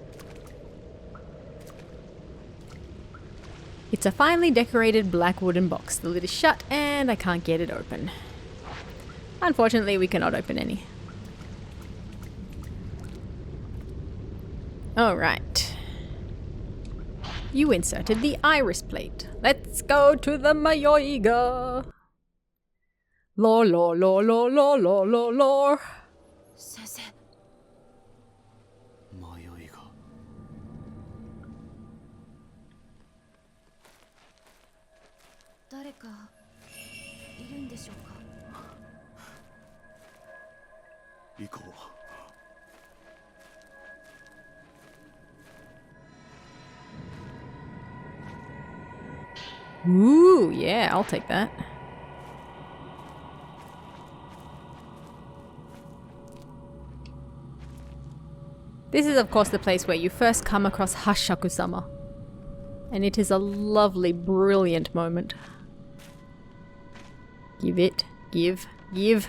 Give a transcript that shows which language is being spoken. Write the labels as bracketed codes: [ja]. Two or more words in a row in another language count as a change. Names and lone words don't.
[en] It's a finely decorated black wooden box. The lid is shut and I can't get it open. Unfortunately, we cannot open any. Alright. You inserted the iris plate. Let's go to the Mayoiga. Lore, lore, lore, lore, lore, lore, lore, lore. [ja] 先生、迷いが。誰かいるんでしょうか。行こう。 [en] Ooh, yeah, I'll take that. This is, of course, the place where you first come across Hashaku-sama. And it is a lovely, brilliant moment. Give it. Give. Give.